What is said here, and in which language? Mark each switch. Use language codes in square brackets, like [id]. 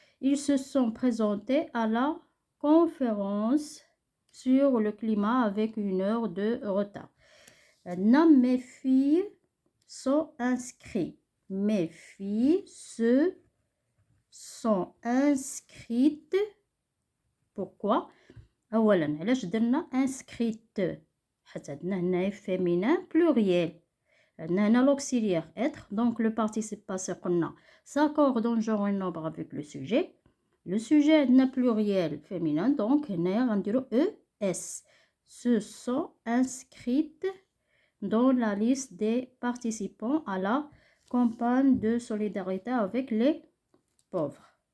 [fr] Ils se sont présentés à la conférence sur le climat avec 1 heure de retard. Mes filles sont inscrites. Mes filles se sont inscrites. Pourquoi? [ar] أولا علاش درنا inscrite حيت عندنا هنايا [fr] féminin pluriel. [ar] عندنا هنا [fr] l'auxiliaire être. Donc le participe passé [ar] قلنا [fr] s'accorde en genre et nombre avec le sujet. Le sujet [ar] عندنا [fr] pluriel féminin. Donc [ar] هنايا غنديرو [fr] ES. Se sont inscrites dans la liste des participants à la campagne de solidarité avec les pauvres.